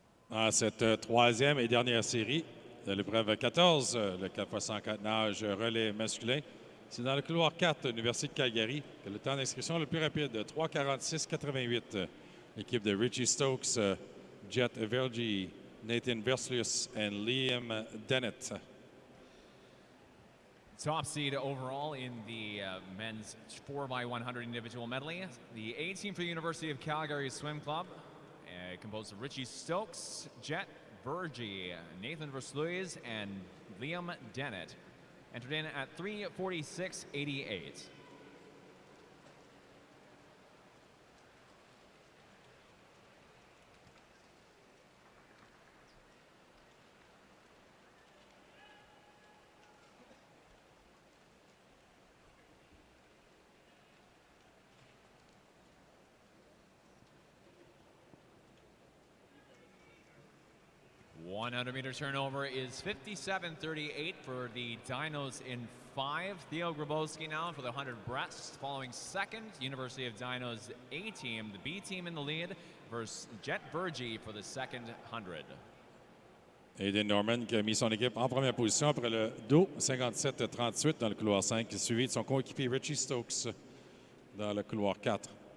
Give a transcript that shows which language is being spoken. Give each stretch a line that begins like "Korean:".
French: Dans cette troisième et dernière série de l'épreuve 14, le 4x104 nage relais masculin, c'est dans le couloir 4, l'Université de Calgary, que le temps d'inscription le plus rapide, 3:46.88. L'équipe de Richie Stokes, Jet Vergy, Nathan Verslius et Liam Dennett.
English: Top seed overall in the men's 4x100 individual medley. The A team for the University of Calgary Swim Club, composed of Richie Stokes, Jet Vergy, Nathan Versluis, and Liam Dennett. Entered in at 3:46.88. 100-meter turnover is 57.38 for the Dinos in 5. Theo Grabowski now for the 100 breast. Following second, University of Dinos A team, the B team in the lead, versus Jet Vergy for the second 100.
French: Aiden Norman qui a mis son équipe en première position après le dos 57-38 dans le couloir 5, suivi de son coéquipier Richie Stokes dans le couloir 4.